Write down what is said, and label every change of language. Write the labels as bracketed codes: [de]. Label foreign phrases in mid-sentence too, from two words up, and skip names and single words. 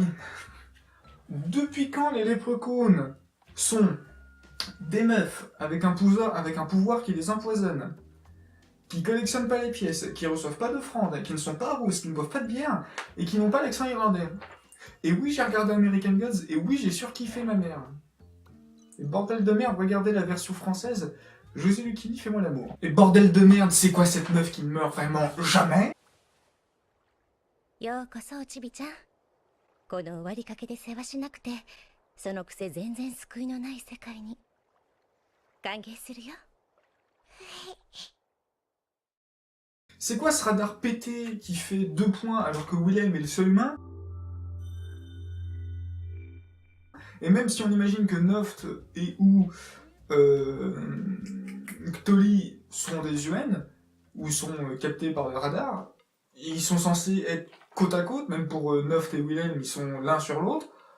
[fr] Depuis quand les léprechauns sont des meufs avec un pouvoir qui les empoisonne, qui collectionnent pas les pièces, qui reçoivent pas d'offrandes, qui ne sont pas rousses, qui ne boivent pas de bière, et qui n'ont pas l'accent irlandais? Et oui, j'ai regardé American Gods, et oui, j'ai surkiffé ma mère. Et bordel de merde, regardez la version française, José Lucchini, fais-moi l'amour. Et bordel de merde, c'est quoi cette meuf qui ne meurt vraiment jamais? [ja] ようこそちびちゃん。この終わりかけで世話しなくて、そのくせ全然救いのない世界に歓迎するよ。 [fr] C'est quoi ce radar pété qui fait 2 points alors que Wilhelm est le seul humain? Et même si on imagine que Noft et ou Ctolly sont des UN, ou sont captés par le radar, ils sont censés être côte à côte, même pour Noft et Wilhelm, ils sont l'un sur l'autre.